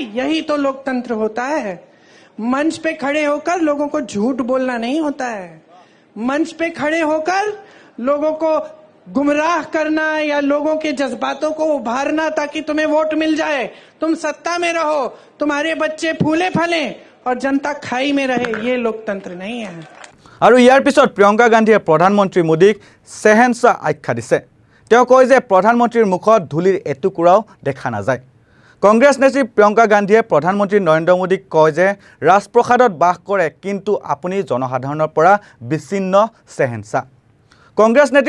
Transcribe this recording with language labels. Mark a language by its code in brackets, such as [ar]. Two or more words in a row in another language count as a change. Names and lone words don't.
[hi] यही तो लोकतंत्र होता है मंच पे खड़े होकर लोगों को झूठ बोलना नहीं होता है मंच पे खड़े होकर लोगों को गुमराह करना या लोगों के जज्बातों को उभारना ताकि तुम्हें वोट मिल जाए तुम सत्ता में रहो तुम्हारे बच्चे फूले फले और जनता खाई में रहे ये लोकतंत्र नहीं है [as] আৰু ইয়াৰ পিছত প্ৰিয়ংকা গান্ধীয়ে প্ৰধানমন্ত্ৰী মোদীক চেহেনশাহ আখ্যা দিছে তেওঁ কয় যে প্ৰধানমন্ত্ৰীৰ মুখত ধুলিৰ এটুকুৰাও দেখা নাযায় কংগ্ৰেছ নেত্ৰী প্ৰিয়ংকা গান্ধীয়ে প্ৰধানমন্ত্ৰী নৰেন্দ্ৰ মোদীক কয় যে ৰাজপ্ৰসাদত বাস কৰে কিন্তু আপুনি জনসাধাৰণৰ পৰা বিচ্ছিন্ন চেহেনশাহ কংগ্ৰেছ নেত্ৰী